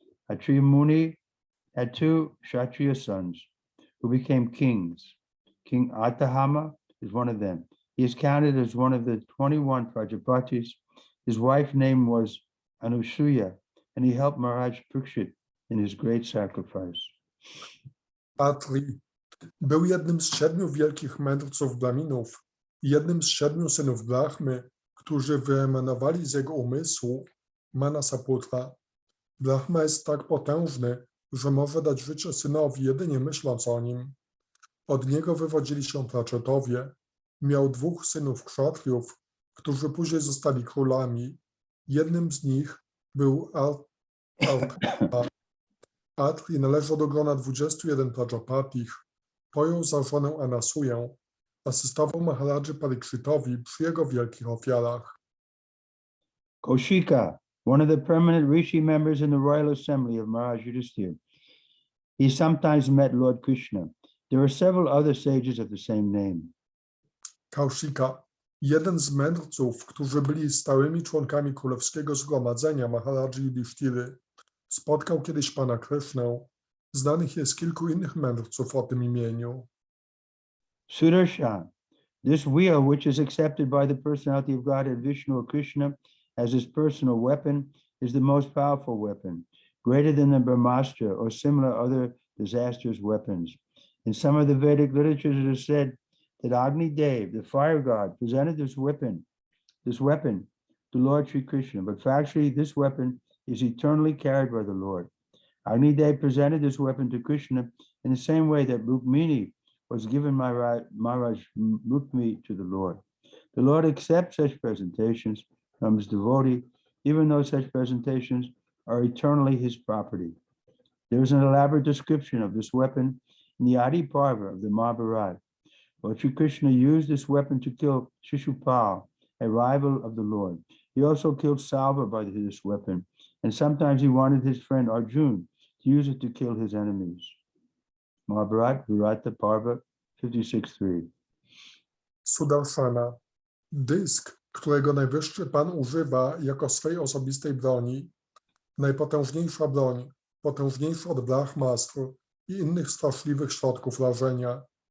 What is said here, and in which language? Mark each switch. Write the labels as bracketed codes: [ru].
[en] Atri Muni had 2 Kshatriya sons who became kings. King Atahama is one of them. He is counted as one of the 21 Prajapatis. His wife's name was Anusuya, and he helped Maharaj Parikshit in his great sacrifice. [pl] Atri był jednym z 7 wielkich mędrców Brahminów i jednym z 7 synów Brahmy, którzy wyemanowali z jego umysłu Manasaputra. Brahma jest tak potężny, że może dać życie synowi jedynie myśląc o nim. Od niego wywodzili się Praczetowie. Miał 2 synów kszatriów, którzy później zostali królami. Jednym z nich był Atri należał do grona 21 Prajapatich. Pojął za żonę Anasuję. Asystował Maharadży Parikshitowi przy jego wielkich ofiarach. [en] Kaushika, one of the permanent rishi members in the royal assembly of Maharaj Yudhishthira. He sometimes met Lord Krishna. There are several other sages of the same name. Kaushika, [pl] Jeden z mędrców, którzy byli stałymi członkami królewskiego zgromadzenia Maharadży Yudhishtiry, spotkał kiedyś Pana Krishnę. Znanych jest kilku innych mędrców o tym imieniu. [en] Sudarshan, this wheel which is accepted by the personality of Godhead Vishnu or Krishna as his personal weapon is the most powerful weapon, greater than the Brahmastra or similar other disastrous weapons. In some of the Vedic literatures it is said that Agni Dev, the fire god, presented this weapon to Lord Sri Krishna, but factually this weapon is eternally carried by the Lord. Agni Dev presented this weapon to Krishna in the same way that Rukmini was given Maharaj Rukmi to the Lord. The Lord accepts such presentations from his devotee, even though such presentations are eternally his property. There is an elaborate description of this weapon in the Adi Parva of the Mahabharata. Lord Sri Krishna used this weapon to kill Shishupal, a rival of the Lord. He also killed Salva by this weapon, and sometimes he wanted his friend Arjun to use it to kill his enemies. Mahabharata, Virata Parva 56.3. [pl] Sudarshana, dysk, którego najwyższy Pan używa jako swej osobistej broni, najpotężniejsza broń, potężniejsza od brahmastr i innych straszliwych środków rażenia.